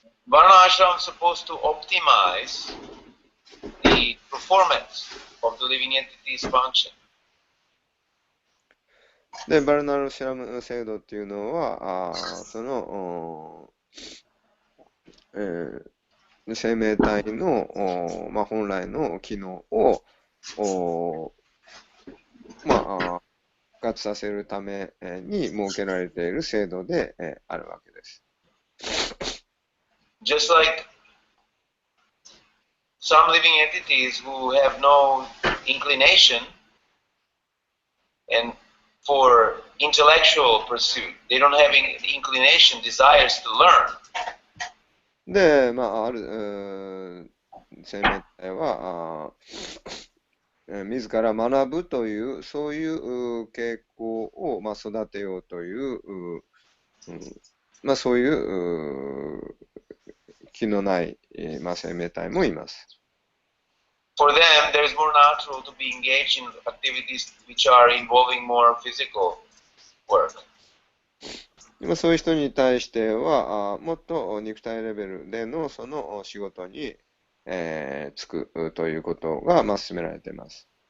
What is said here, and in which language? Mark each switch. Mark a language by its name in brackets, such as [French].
[English] Varna Ashram is supposed to optimize the performance of the living entity's function. [Japanese] で、バルナーシュラム制度っていうのは、その、生命体の、本来の機能を、復活させるために設けられている制度であるわけです。 [English] Just like some living entities who have no inclination and for intellectual pursuit, they don't have any inclination, desires to learn. [Japanese] で、ある生命体は自ら学ぶというそういう傾向を育てようというそういう気のない生命体もいます。 [English] For them, there is more natural to be engaged in activities which are involving more physical work. [Japanese] そういう人に対してはもっと肉体レベルでのその仕事に就くということが進められています。